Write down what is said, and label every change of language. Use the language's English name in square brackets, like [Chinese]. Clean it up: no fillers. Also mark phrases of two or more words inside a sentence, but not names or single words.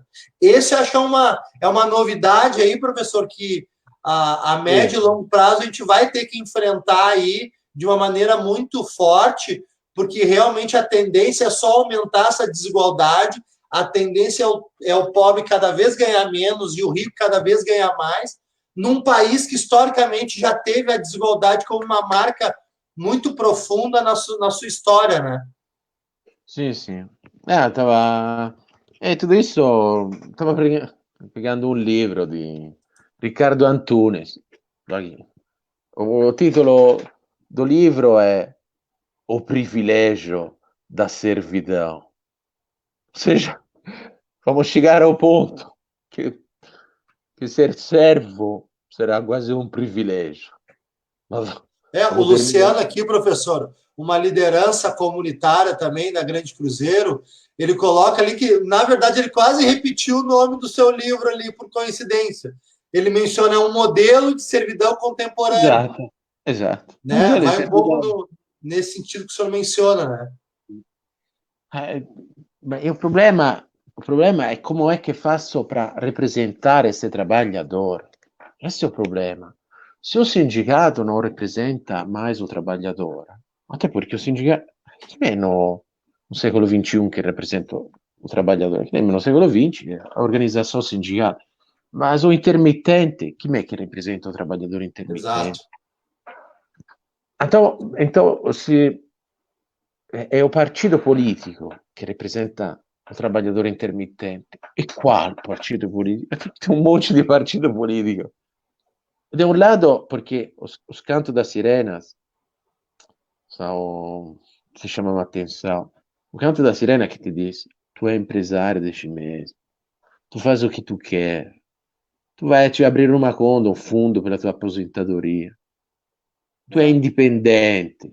[Portuguese] Esse acho que é uma novidade aí, professor, que a médio e longo prazo a gente vai ter que enfrentar aí de uma maneira muito forte, porque realmente a tendência é só aumentar essa desigualdade, a tendência é o pobre cada vez ganhar menos e o rico cada vez ganhar mais, num país que historicamente já teve a desigualdade como uma marca muito profunda na sua história, né? [Italian] Sì, sì. Stava... tutto isso, stavo pregando un libro di Riccardo Antunes. [Portuguese] O titolo do livro é O Privilégio da Servidão. Ou seja, vamos chegar ao ponto que ser servo será quase um privilégio. O como Luciano termina. aqui, professor, uma liderança comunitária também da Grande Cruzeiro, ele coloca ali que, na verdade, ele quase repetiu o nome do seu livro ali por coincidência. Ele menciona um modelo de servidão contemporânea, [Italian] Esatto, esatto. Un [Portuguese] né? [Italian] modello di [Portuguese] Vai um pouco [Italian] servizio. [Portuguese] nesse sentido que o senhor menciona, né? Eh, beh, o problema è como é que faço para representar esse trabalhador. Esse é o problema. Se o sindicato não representa mais o trabalhador, até porque o sindicato, que nem no século XXI que representa o trabalhador, que nem no século XX, a [Italian] organizzação sindicale, [Portuguese] mas o intermittente, [Italian] chi è che [Portuguese] representa o trabalhador Exato. intermittente? Então se [Italian] è o partito politico che rappresenta [Portuguese] o trabalhador [Italian] intermittente. [Portuguese] E qual [Italian] partito politico? [Portuguese] Tem um monte de partido político. De um lado, porque os cantos das sirenas são, se chamam a atenção. O canto da sirena que te diz, tu é empresário de ti mesmo, tu faz o que tu quer, tu vai te abrir uma conta, um fundo para a tua aposentadoria, tu é independente.